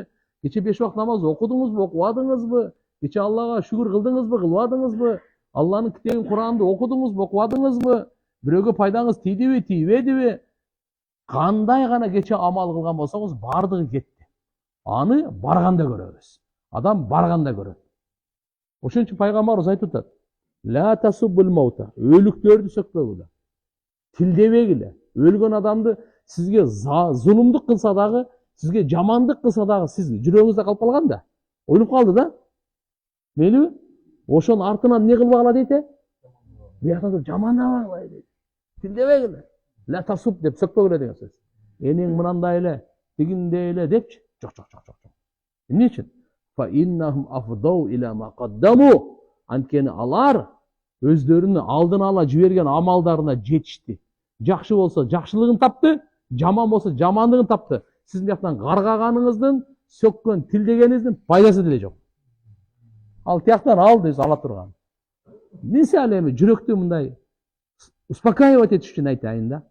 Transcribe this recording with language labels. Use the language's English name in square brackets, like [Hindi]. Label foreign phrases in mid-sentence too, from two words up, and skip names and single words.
[Kyrgyz] Кече 5 вакыт намаз окудуңузбу, окубадыңызбы? Кече Аллага шүгүр кылдыңызбы, кылбадыңызбы? Алланын китебин Куранды окудуңузбу, окубадыңызбы? Бирөөгө пайдаңыз тийдиби, тийбедиби? Кандай гана кече амал кылган болсоңуз, бардыгы кетти. Аны барганда көрөбүз. Адам барганда көрөт. Ошон үчүн пайгамбарыбыз айтып атат: [Arabic] "لا تسبوا الأموات." [Kyrgyz] Өлүктөрдү сөкпөгүлө. Тилдебегиле. Өлгөн адамды сизге зулумдук кылса дагы, сизге жамандык кылса дагы, сиз жүрөгүңүздө калып калган да. Ойлоп калды да. Мейлиби? Ошонун артынан не кылбагыла дейт? Бияктан жамандабагыла дейт. Тилдебегиле. [Arabic] لا تسب [Kyrgyz] деп сөкпөгүлө деген сөз. Энең мынандай эле, тигиндей эле депчи? Жок. Эмне үчүн? [Arabic] فإنهم أفضوا إلى ما قدموا. [Kyrgyz] Анткени алар өздөрүнүн алдын ала жиберген амалдарына жетишти. Жакшы болсо жакшылыгын тапты, жаман болсо жамандыгын тапты. Сиздин жактан каргаганыңыздын, сөккөн, тилдегениңиздин пайдасы деле жок. Ал тияктан алды, ала турган. Мисалы эми жүрөктү мындай успокаивать этиш үчүн айтайын да.